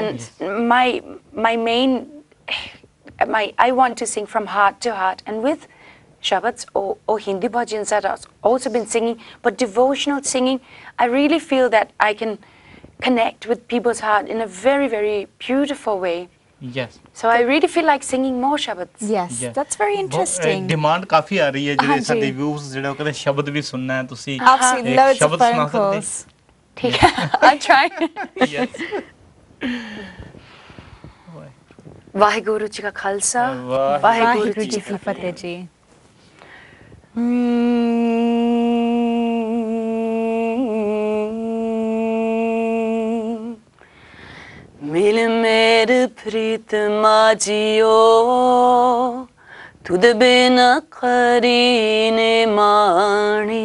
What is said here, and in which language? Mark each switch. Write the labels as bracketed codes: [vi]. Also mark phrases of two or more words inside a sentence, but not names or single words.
[en] And my main, I want to sing from heart to heart, and with Shabads or Hindi bhajans that I've also been singing, but devotional singing, I really feel that I can connect with people's heart in a very, very beautiful way. Yes. So I really feel like singing more Shabads. Yes, that's very interesting. [hi] Demand काफी आ रही है [pa] ਜਿਹੜੇ ਸਾਡੇ views ਜਿਹੜੇ ਉਹ ਕਹਿੰਦੇ ਸ਼ਬਦ ਵੀ ਸੁਣਨਾ ਹੈ ਤੁਸੀਂ [en] Absolutely, loads of phone calls. [pa] ਠੀਕ ਹੈ, [en] I'll try. Yes. [pa] ਵਾਹਿਗੁਰੂ ਜੀ ਕਾ ਖਾਲਸਾ, ਵਾਹਿਗੁਰੂ ਜੀ ਕੀ ਫਤਿਹ ਜੀ. ਮਿਲ ਮੇਰ ਪ੍ਰੀਤ ਮਾਜਿਓ, ਤੁਦ ਬਿਨ ਕਰੀਨੇ ਮਾਣੀ.